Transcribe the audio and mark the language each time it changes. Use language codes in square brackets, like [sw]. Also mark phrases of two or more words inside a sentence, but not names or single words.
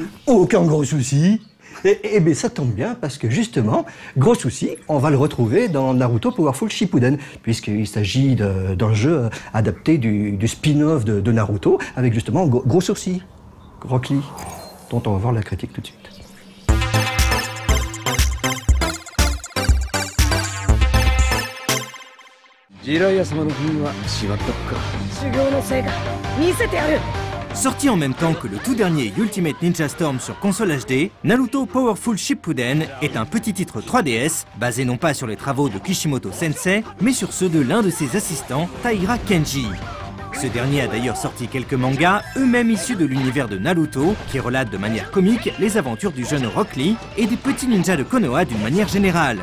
[fr] Aucun gros souci. Et bien ça tombe bien parce que justement, gros souci, on va le retrouver dans Naruto Powerful Shippuden, puisqu'il s'agit d'un jeu adapté du spin-off de Naruto, avec justement gros souci, Rock Lee, dont on va voir la critique tout de suite. [ja] ジライア様の軍はしまったっか。修行の成果見せてやる。 [fr] Sorti en même temps que le tout dernier Ultimate Ninja Storm sur console HD, Naruto Powerful Shippuden est un petit titre 3DS basé non pas sur les travaux de Kishimoto Sensei, mais sur ceux de l'un de ses assistants, Taira Kenji. Ce dernier a d'ailleurs sorti quelques mangas, eux-mêmes issus de l'univers de Naruto, qui relatent de manière comique les aventures du jeune Rock Lee et des petits ninjas de Konoha d'une manière générale.